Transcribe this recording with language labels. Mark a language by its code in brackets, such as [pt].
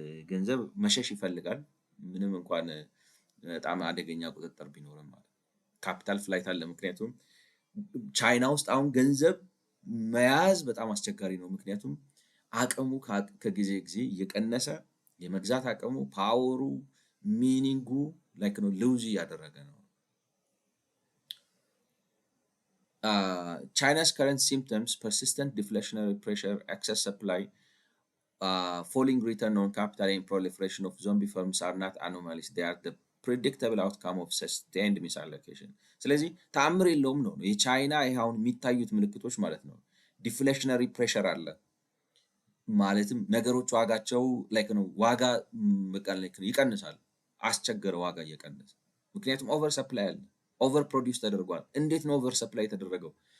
[am] ገንዘብ መሸሽ ይፈልጋል ምንም እንኳን በጣም አደገኛ ቁጥጥር ቢኖርም ማለት ካፒታል ፍላይት አለ። ምክንያቱም ቻይና ውስጥ አሁን ገንዘብ መያዝ በጣም አስቸጋሪ ነው። ምክንያቱም አቅሙ ከጊዜ ጊዜ እየቀነሰ የመግዛት አቅሙ ፓወሩ ሚኒንጉ ላይክ ነው ሉዝ እያደረገ ነው። [en] China's current symptoms: persistent deflationary pressure, excess supply, falling return on capital, and proliferation of zombie firms are not anomalies. They are the predictable outcome of sustained misallocation. [am] ስለዚህ ተአምር የለውም ነው የቻይና ይሄ አሁን የሚታዩት ምልክቶች ማለት ነው። ዲፍሌሽነሪ ፕሬሸር አለ ማለትም ነገሮች ዋጋቸው ላይክ ነው ዋጋ በቃ ላይክ ነው ይቀንሳል። አስቸገረ ዋጋ እየቀነሰ ምክንያቱም ኦቨር ሰፕላይ አለ። ኦቨር ፕሮዲውስ ተደርጓል። እንዴት ነው ኦቨር ሰፕላይ የተደረገው?